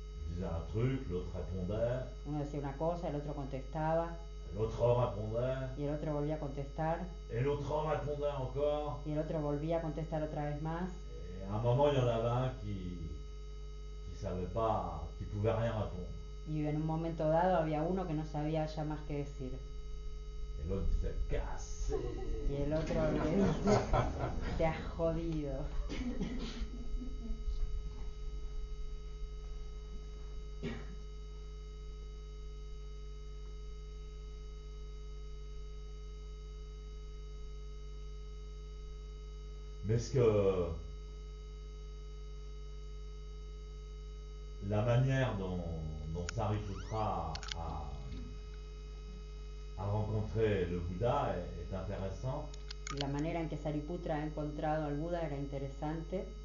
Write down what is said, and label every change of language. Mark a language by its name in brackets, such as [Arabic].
[French] Il disait un truc, l'autre répondait, [Spanish] Uno decía una cosa, el otro contestaba, [French] l'autre répondait, [Spanish] y el otro volvía a contestar, [French] et l'autre répondait encore. [Spanish] y el otro volvía a contestar otra vez más. [French] Et à un moment, il y en avait un qui savait pas, qui pouvait rien répondre. [Spanish] Y en un momento dado había uno que no sabía ya más qué decir. [French] Et l'autre disait cassé. [Spanish] Y el otro le dice, te has jodido. [French] Mais ce que la manière dont Sariputra a rencontré le Bouddha est intéressante. [Spanish] La manera en que Sariputra ha encontrado al Buda era interesante.